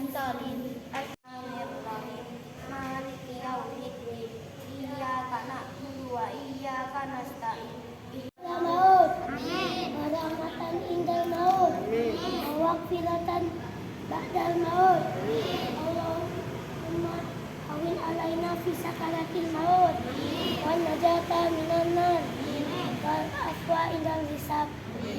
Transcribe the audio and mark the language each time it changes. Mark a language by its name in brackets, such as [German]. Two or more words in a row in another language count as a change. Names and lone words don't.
[Arabic] dhalin. بسم الله الرحمن الرحيم. مالك يوم الدين. إياك نعبد وإياك نستعين. موت، رحمة عند الموت، ومغفرة بعد الموت. اللهم هون علينا في سكرات الموت، والنجاة من النار، والعفو عند الحساب.